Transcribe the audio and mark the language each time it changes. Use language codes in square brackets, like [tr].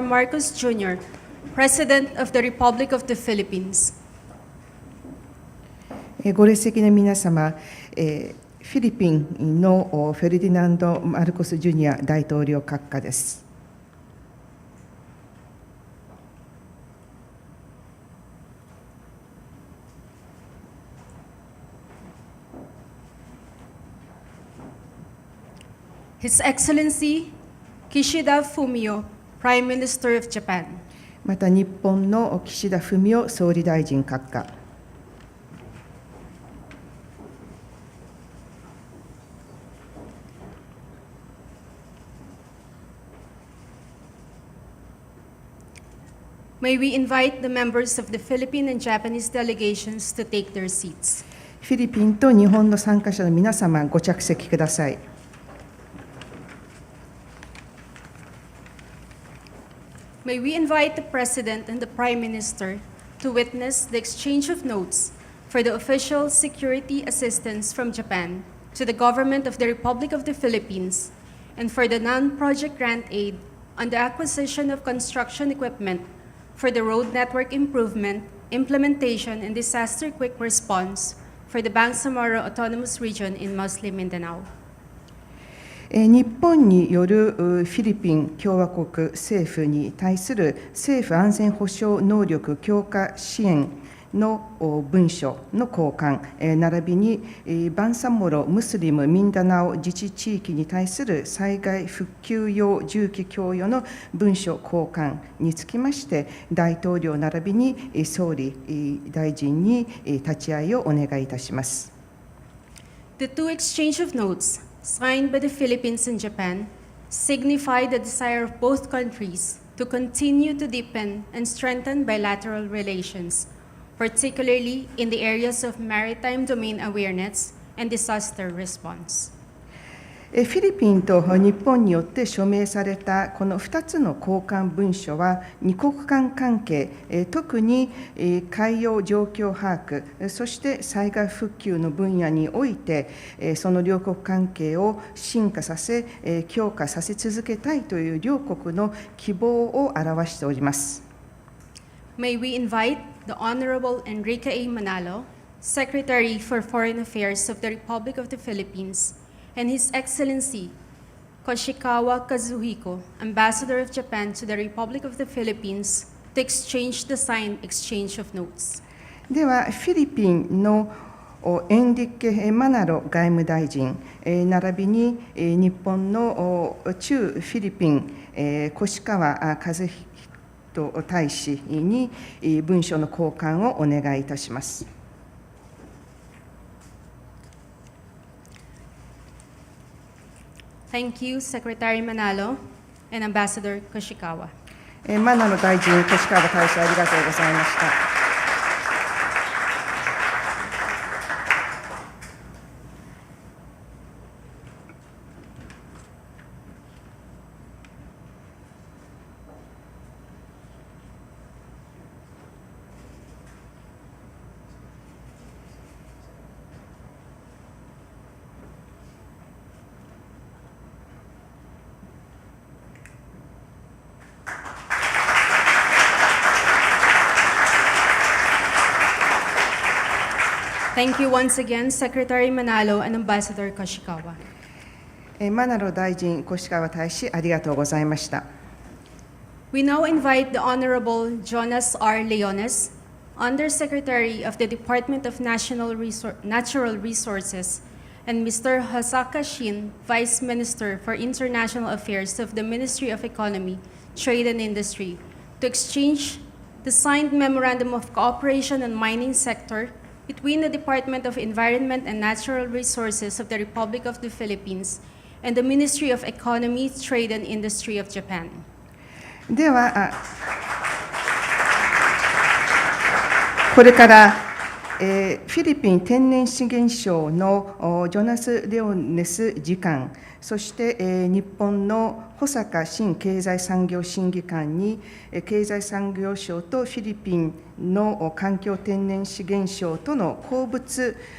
[en] Marcos Jr., President of the Republic of the Philippines. [ja] ご列席の皆様、フィリピンのフェルディナンド・マルコス・ジュニア大統領閣下です。 [en] His Excellency Kishida Fumio, Prime Minister of Japan. [ja] また日本の岸田文雄総理大臣閣下。 [en] May we invite the members of the Philippine and Japanese delegations to take their seats. [ja] フィリピンと日本の参加者の皆様、ご着席ください。 [en] May we invite the President and the Prime Minister to witness the exchange of notes for the official security assistance from Japan to the government of the Republic of the Philippines and for the non-project grant aid on the acquisition of construction equipment for the road network improvement, implementation, and disaster quick response for the Bangsamoro Autonomous Region in Muslim Mindanao. [ja] 日本によるフィリピン共和国政府に対する政府安全保障能力強化支援の文書の交換、並びにバンサモロ・ムスリム・ミンダナオ自治地域に対する災害復旧用重機供与の文書交換につきまして、大統領並びに総理大臣に立ち会いをお願いいたします。 [en] The two exchange of notes signed by the Philippines and Japan signify the desire of both countries to continue to deepen and strengthen bilateral relations, particularly in the areas of maritime domain awareness and disaster response. [ja] フィリピンと日本によって署名されたこの2つの交換文書は、二国間関係、特に海洋状況把握、そして災害復旧の分野において、その両国関係を深化させ、強化させ続けたいという両国の希望を表しております。 [en] May we invite the Honorable Enrique A. Manalo, Secretary for Foreign Affairs of the Republic of the Philippines, and His Excellency Koshikawa Kazuhiko, Ambassador of Japan to the Republic of the Philippines, to exchange the signed exchange of notes. [ja] では、フィリピンのエンリケ・マナロ外務大臣、並びに日本の駐フィリピン、越川和彦大使に文書の交換をお願いいたします。 [en] Thank you, Secretary Manalo and Ambassador Koshikawa. [ja] マナロ大臣、越川大使、ありがとうございました。 [en] Thank you once again, Secretary Manalo and Ambassador Koshikawa. [ja] マナロ大臣、越川大使、ありがとうございました。 [en] We now invite the Honorable Jonas R. Leones, Undersecretary of the Department of Natural Resources, and Mr. Hasaka Shin, Vice Minister for International Affairs of the Ministry of Economy, Trade and Industry, to exchange the signed Memorandum of Cooperation on Mining Sector between the Department of Environment and Natural Resources of the Republic of the Philippines and the Ministry of Economy, Trade and Industry of Japan. [ja] では、これから、フィリピン天然資源省のジョナス・レオネス次官、そして、日本の保坂新経済産業審議官に、経済産業省とフィリピンの環境天然資源省との鉱物、